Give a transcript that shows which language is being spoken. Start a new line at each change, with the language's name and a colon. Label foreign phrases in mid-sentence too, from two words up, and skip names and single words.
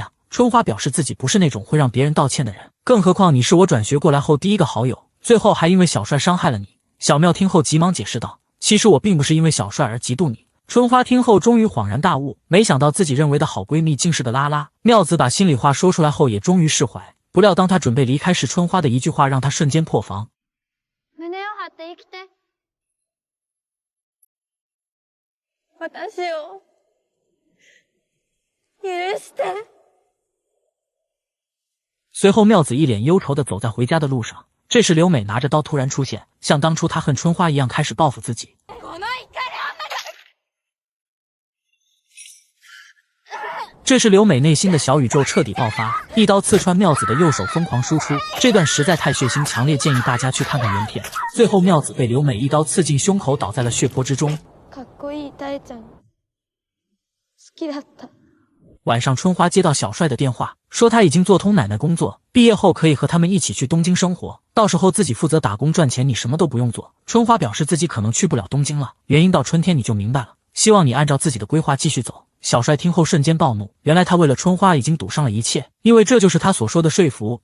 Chinese: 春花表示自己不是那种会让别人道歉的人，更何况你是我转学过来后第一个好友，最后还因为小帅伤害了你。小妙听后急忙解释道，其实我并不是因为小帅而嫉妒你。春花听后终于恍然大悟，没想到自己认为的好闺蜜竟是个拉拉。妙子把心里话说出来后也终于释怀，不不料当他准备离开时，春花的一句话让他瞬间破防。
Japanese: 胸を張って生きて。私を許して。
Chinese: 随后妙子一脸忧愁地走在回家的路上，这时刘美拿着刀突然出现，像当初她恨春花一样开始报复自己。这时刘美内心的小宇宙彻底爆发，一刀刺穿妙子的右手，疯狂输出。这段实在太血腥强烈，建议大家去看看原片。最后妙子被刘美一刀刺进胸口，倒在了血泊之中。
Japanese: かっこいい大ちゃん好きだった。
Chinese: 晚上春花接到小帅的电话，说他已经做通奶奶工作，毕业后可以和他们一起去东京生活，到时候自己负责打工赚钱，你什么都不用做。春花表示自己可能去不了东京了，原因到春天你就明白了，希望你按照自己的规划继续走。小帅听后瞬间暴怒，原来他为了春花已经赌上了一切，因为这就是他所说的说服。